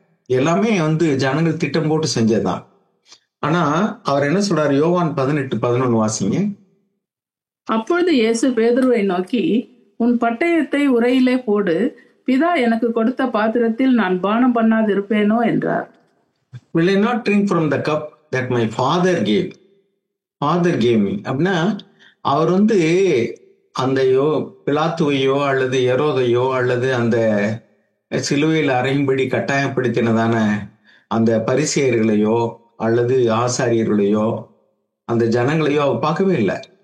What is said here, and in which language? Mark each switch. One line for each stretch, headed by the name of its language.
Tamil: எல்லாமே வந்து ஜனங்கள் திட்டம் போட்டு செஞ்சதுதான். ஆனா அவர் என்ன சொல்றாரு, யோவான் 18:11 வாசிங்க. அப்பொழுது இயேசு பேதுருவை நோக்கி, உன் பட்டயத்தை உரையிலே போடு, பிதா எனக்கு கொடுத்த பாத்திரத்தில் நான் பானம் பண்ணாது இருப்பேனோ என்றார்.
English: Will I not drink from the cup that my father gave? Father gave me.
Tamil: அப்படின்னா அவர் வந்து அந்த பிலாத்துவையோ அல்லது எரோதையோ அல்லது அந்த சிலுவையில் அறையும்படி கட்டாயப்படுத்தினதான அந்த பரிசேயர்களையோ அல்லது ஆசாரியர்களையோ அந்த ஜனங்களையோ அவர் பார்க்கவே இல்லை.